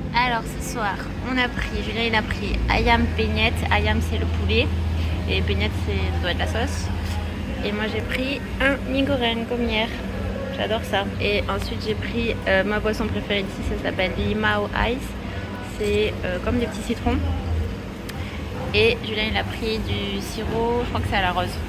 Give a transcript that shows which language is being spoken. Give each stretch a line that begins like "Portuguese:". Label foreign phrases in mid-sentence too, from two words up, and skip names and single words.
French: Alors ce soir, Julien il a pris
Indonesian: ayam peñette.
French: Ayam c'est le poulet et peñette ça doit être la sauce. Et moi j'ai pris un
Indonesian: mie goreng
French: comme hier. J'adore ça. Et ensuite j'ai pris ma boisson préférée ici, ça s'appelle Limao Ice. C'est comme des petits citrons. Et Julien il a pris du sirop, je crois que c'est à la rose.